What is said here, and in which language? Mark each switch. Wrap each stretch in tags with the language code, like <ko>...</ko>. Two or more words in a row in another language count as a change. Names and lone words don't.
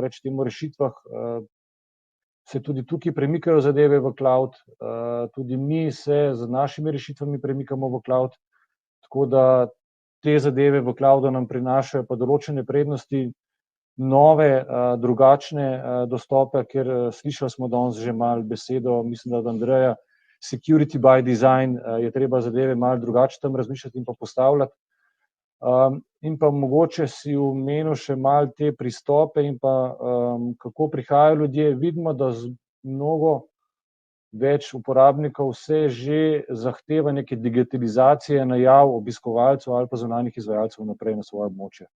<sl>reči temu rešitvah, se tudi tukaj premikajo zadeve v cloud, tudi mi se z našimi rešitvami premikamo v cloud, tako da te zadeve v cloudu nam prinašajo pa določene prednosti, nove, drugačne dostope, ker slišali smo danes že malo besedo, mislim, da od Andreja,</sl> <en>security by design,</en> <sl>je treba zadeve malo drugače tam razmišljati in pa postavljati. In pa mogoče si omenil še malo te pristope in pa kako prihajajo ljudje. Vidimo, da mnogo več uporabnikov se že zahteva neke digitalizacije najav obiskovalcev ali pa zunanjih izvajalcev naprej na svoje območje.</sl>